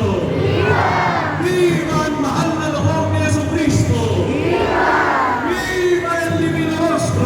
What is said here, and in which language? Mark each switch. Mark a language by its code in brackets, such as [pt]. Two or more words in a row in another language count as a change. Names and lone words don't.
[tl] Viva ang mahal na loob ni Jesucristo! [es] Viva el Divino Rostro!